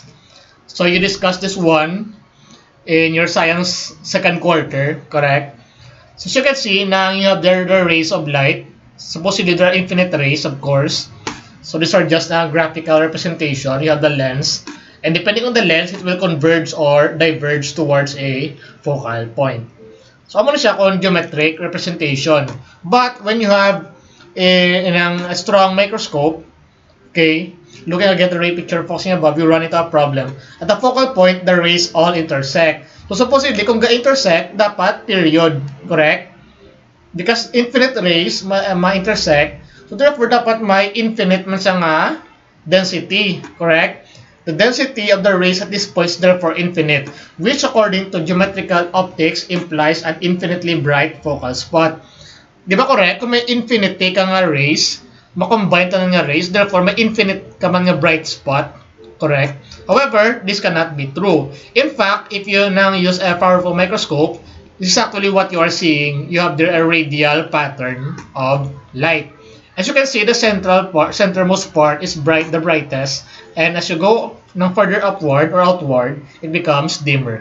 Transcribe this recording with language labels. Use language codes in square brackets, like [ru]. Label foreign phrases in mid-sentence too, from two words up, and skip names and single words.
[en] So you discussed this one in your science second quarter, correct? So as you can see, now you have there the rays of light. Supposedly there are infinite rays, of course. So these are just a graphical representation. You have the lens. And depending on the lens, it will converge or diverge towards a focal point. [hil] So amo na siya kung [en] geometric representation. But when you have a strong microscope, okay, looking again at the ray picture focusing above, you run into a problem. At the focal point, the rays all intersect. So supposedly, [hil] kung ga-intersect, dapat period, correct? [en] Because infinite rays ma-intersect, so therefore [hil] dapat may infinite man siya nga density, [en] correct? The density of the rays at this point is therefore infinite, which according to geometrical optics implies an infinitely bright focal spot. [hil] Di ba correct? Kung may infinity ka nga rays, makombine ta nga rays, therefore may infinite ka man nga [en] bright spot, [hil] correct? [en] However, this cannot be true. In fact, if you now use a powerful microscope, this is actually what you are seeing. You have there a radial pattern of light. As you can see, the centermost part is the brightest, and as you go [hil] ng [en] further upward or outward, it becomes dimmer.